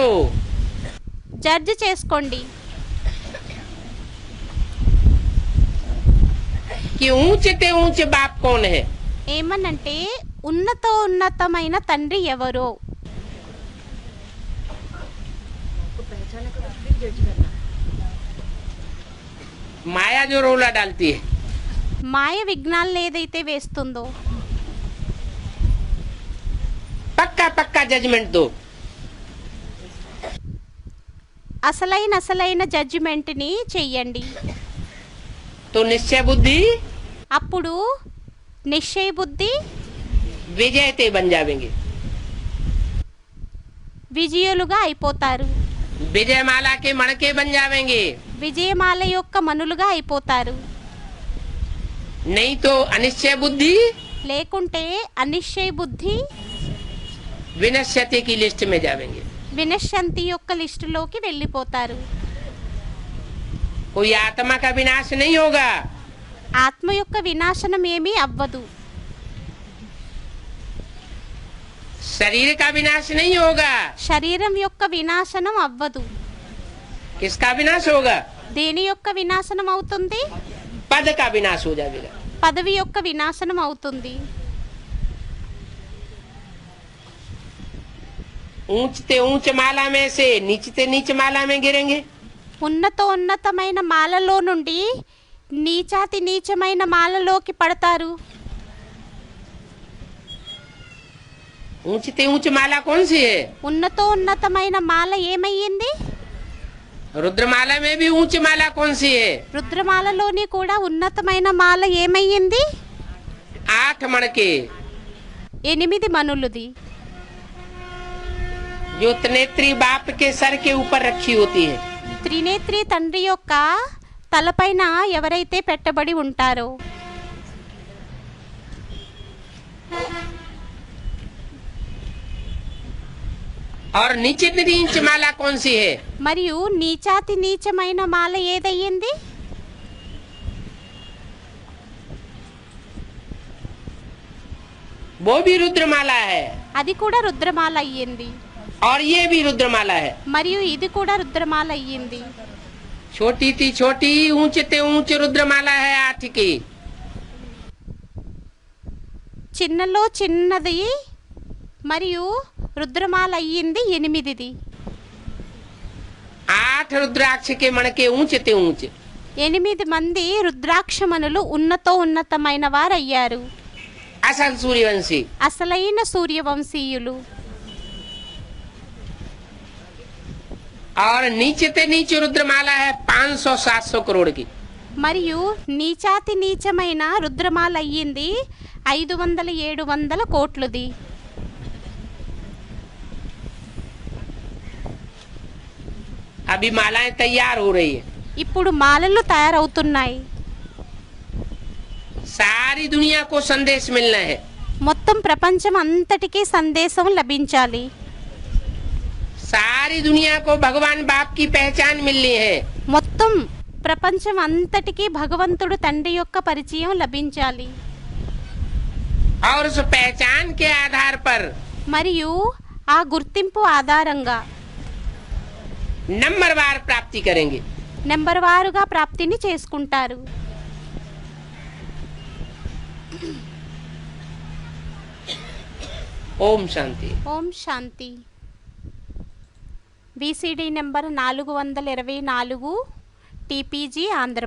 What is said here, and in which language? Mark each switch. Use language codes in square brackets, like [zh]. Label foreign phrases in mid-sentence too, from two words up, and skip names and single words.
[te] జడ్జి చేసుకోండి. [hi] कि ऊंचे ऊंचे बाप कौन है? [te] ఏమనంటే ఉన్నతమైన తండ్రి ఎవరో. [hi] माया जो रोला डालती है, [te] మాయ విఘ్నాలను ఏదైతే వేస్తుందో [hi] पक्का पक्का जजमेंट दो। [te] అసలైన జడ్జిమెంట్ని చెయ్యండి. [hi] तो निश्चय बुद्धि [te] అప్పుడు నిశ్చయ బుద్ధి [hi] विजयते बन जाएंगे। [te] విజయులుగా అయిపోతారు. [hi] विजयमाला के मणके बन जाएंगे। [te] విజయమాల యొక్క మనులుగా అయిపోతారు. [hi] नहीं तो अनिश्चय बुद्धि [te] లేకుంటే అనిశ్చయ బుద్ధి [hi] विनश्यते की लिस्ट में जाएंगे। [te] వినశ్యంతి యొక్క లిస్టులోకి వెళ్ళిపోతారు. [hi] कोई आत्मा का विनाश नहीं होगा। [te] ఆత్మ యొక్క వినాశనం ఏమీ అవ్వదు. [hi] शरीर का विनाश नहीं होगा। [te] శరీరం యొక్క వినాశనం అవ్వదు. [hi] किसका विनाश होगा? [te] దేని యొక్క వినాశనం అవుతుంది? [hi] पद का विनाश हो जाएगा। [te] పదవి యొక్క వినాశనం అవుతుంది. [hi] ऊंचते ऊंच माला में से नीचते नीच माला में गिरेंगे। [te] ఉన్నతమైన మాలలో నుండి నీచాతి నీచమైన మాలలోకి పడతారు. [hi] ऊंचते ऊंच माला कौन सी है? [te] ఉన్నతమైన మాల ఏమయ్యింది? [hi] रुद्रमाला में भी ऊंच माला कौन सी है? [te] రుద్రమాలలోని కూడా ఉన్నతమైన మాల ఏమయ్యింది? [hi] 8 मणके [te] 8 మనులుది. [hi] जो त्रिनेत्री बाप के सर के ऊपर रखी होती है। [te] త్రినేత్రి తండ్రి యొక్క తలపైన ఎవరైతే పెట్టబడి ఉంటారో [hi] और नीचे नीच माला कौन सी है? [te] మరియు నీచాతి నీచమైన మాల ఏదయ్యింది? [hi] वो भी रुद्रमाला है [te] అది కూడా రుద్రమాల అయ్యింది. [hi] और ये भी रुद्रमाला है। [te] మరియు ఇది కూడా రుద్రమాల అయ్యింది. [hi] छोटी थी छोटी ऊंचते ऊंच रुद्रमाला है 8 की। [te] చిన్నలో చిన్నది మరియు రుద్రమాల అయ్యింది 8ది. [hi] 8 रुद्राक्ष के मणके ऊंचते ऊंच। [te] 8 మంది రుద్రాక్షమణులు ఉన్నతమైన వారయ్యారు. [hi] असल सूर्यवंशी। [te] అసలైన సూర్యవంశీయులు. [hi] और नीचे ते नीचे रुद्रमाला है 500-700 करोड़ की। [te] మరియు నీచాతి నీచమైన రుద్రమాల అయ్యింది 500-700 కోట్లుది. [hi] अभी मालाएं तैयार हो रही है, [te] ఇప్పుడు మాలలు తయారవుతున్నాయి. [hi] सारी दुनिया को संदेश मिलना है। [te] మొత్తం ప్రపంచం అంతటికీ సందేశం లభించాలి. [hi] सारी दुनिया को भगवान बाप की पहचान मिलनी है। [te] మొత్తం ప్రపంచం అంతటికీ భగవంతుడు తండ్రి యొక్క పరిచయం లభించాలి. [hi] और उस पहचान के आधार पर [te] మరియు ఆ గుర్తింపు ఆధారంగా [hi] नंबरवार प्राप्ति करेंगे। [te] నెంబర్ వారుగా ప్రాప్తిని చేసుకుంటారు. [hi] ओम शांति। [te] ఓం శాంతి. [en] VCD number [te] 424 టీపీజీ ఆంధ్రప్రదేశ్.